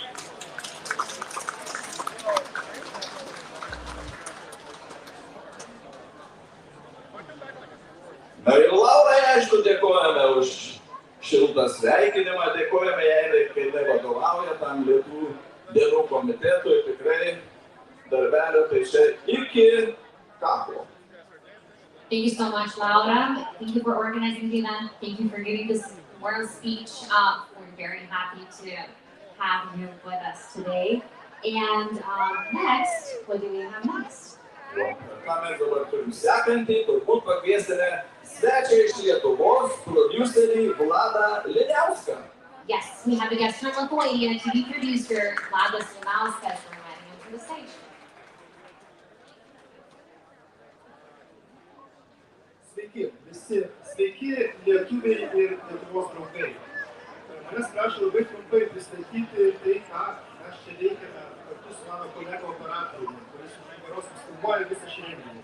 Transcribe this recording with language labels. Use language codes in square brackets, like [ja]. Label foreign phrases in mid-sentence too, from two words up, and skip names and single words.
[lt] Na ir Laurai, aišku, dėkojame už šiltą sveikinimą, dėkojame jai, kai jinai vadovauja tam Lietuvių dienų komitetui, tikrai darbelio, tai čia iki kapo. [en] Thank you so much, Laura. Thank you for organizing the event. Thank you for giving this world speech. We're very happy to have you with us today. And next, what do we have next? [lt] Ką mes dabar turim sekantį, turbūt pakviesime svečią iš Lietuvos, producerį Vladą Liniauską. [en] Yes, we have a guest from Lithuania, TV producer Vladas Liniauskas. We're inviting him to the stage. [lt] Sveiki visi, sveiki lietuviai ir Lietuvos draugai. Manęs prašo labai trumpai pristatyti tai, ką mes čia veikiame kartu su mano kolega operatoriumi, kuris už nugaros filmuoja visą šį renginį.